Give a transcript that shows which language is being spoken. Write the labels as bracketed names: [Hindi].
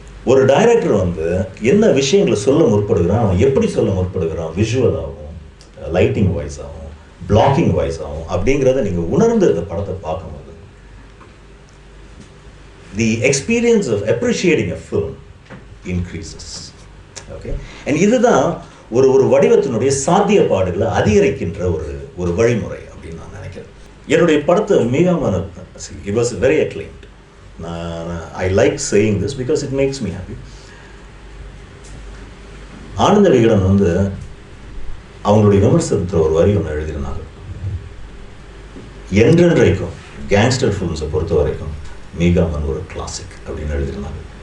[Tamil] ஒரு டைரக்டர் வந்து என்ன விஷயங்களை சொல்ல முற்படுகிறான், அவன் எப்படி சொல்ல முற்படுகிறான், விஷுவலாகவும் லைட்டிங் வைஸாகவும் பிளாக்கிங் வைஸாகவும் அப்படிங்கிறத நீங்கள் உணர்ந்து இந்த படத்தை பார்க்கும்போது [English] the experience of appreciating a film increases. Okay, and [Tamil] இதுதான் ஒரு வடிவத்தினுடைய சாத்தியப்பாடுகளை அதிகரிக்கின்ற ஒரு வழிமுறை அப்படின்னு நான் நினைக்கிறேன். என்னுடைய படத்தை மிகவும் [English] it was very acclaimed. I like saying this because it makes me happy. [Tamil] Ananda Vikatan வந்து அவங்களுடைய விமர்சனத்தில் ஒரு வரி ஒன்று எழுதியிருந்தாங்க, என்றென்றைக்கும் கேங்ஸ்டர் ஃபிலிம்ஸை பொறுத்த வரைக்கும் மீகாமன் ஒரு கிளாசிக் அப்படின்னு எழுதியிருந்தாங்க.